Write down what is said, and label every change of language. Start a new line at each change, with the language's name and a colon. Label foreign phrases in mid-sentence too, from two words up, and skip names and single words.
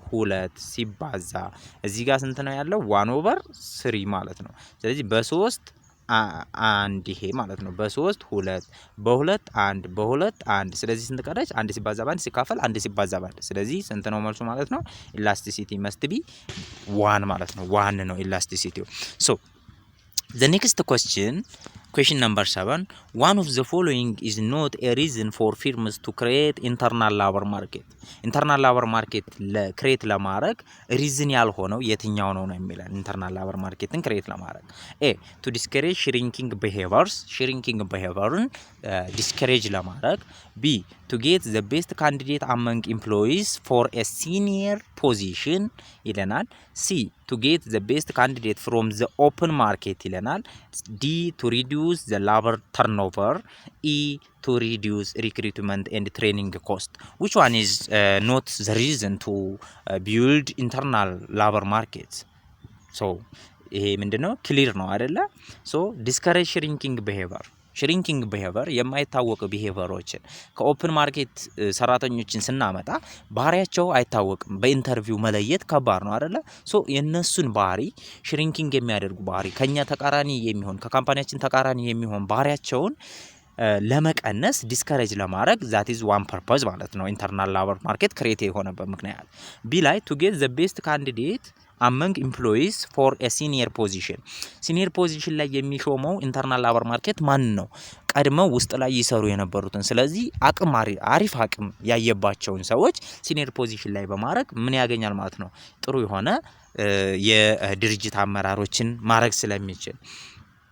Amharic: 2 ሲባዛ እዚህ ጋር ስንት ነው ያለው 1 ኦቨር 3 ማለት ነው ስለዚህ በ3 አንድ ይሄ ማለት ነው በ3 2 በ2 1 በ2 1 ስለዚህ ስንት ቀረች 1 ሲባዛ በ1 ሲካፈል 1 ሲባዛ በ1 ስለዚህ ስንት ነው መልሱ ማለት ነው
English: elasticity must be
Amharic: 1 ማለት ነው 1 ነው ኢላስቲሲቲው ሶ
English: the next question number 7 one of the following is not a reason for firms to create internal labor market create ለማድረግ reason
Amharic: ያልሆነው የትኛው ነው የሚለን
English: internal labor markeትን create ለማድረግ a to discourage shrinking behaviorን discourage ለማድረግ b to get the best candidate among employees for a senior position ይለናል c to get the best candidate from the open market ይለናል d to reduce the labor turnover e to reduce recruitment and training cost which one is not the reason to build internal labor markets so
Amharic: ይሄ ምንድነው ክሊር ነው አይደለ
English: so discourage shrinking behavior
Amharic: የማይታወቁ behaviorዎችን ከኦፕን ማርኬት ሰራተኞችን ስናመጣ ባህሪያቸው አይታወቅም በኢንተርቪው መለየት ከባድ ነው አይደለ ሶ የነሱን ባህሪ shrinking የሚያደርጉ ባህሪ ከኛ ተቃራኒ የሚሆን ከካምፓኒያችን ተቃራኒ የሚሆን ባህሪያቸውን ለመቀነስ ዲስከሬጅ ለማድረግ that
English: is one purpose
Amharic: ማለት ነው
English: internal labor market create
Amharic: የሆነበት ምክንያት ቢ ላይ
English: to get the best candidate among employees for a senior position
Amharic: ላይ የሚሾመው ኢንተርናል ላበር ማርኬት ማን ነው ቀድመው ውስጥ ላይ ይሰሩ የነበሩትን ስለዚህ አሪፍ አቅም ያየባቸውን ሰዎች
English: senior position
Amharic: ላይ በማድረግ ምን ያገኛል ማለት ነው ጥሩ የሆነ የድርጅት አመራሮችን ማድረግ ስለሚችል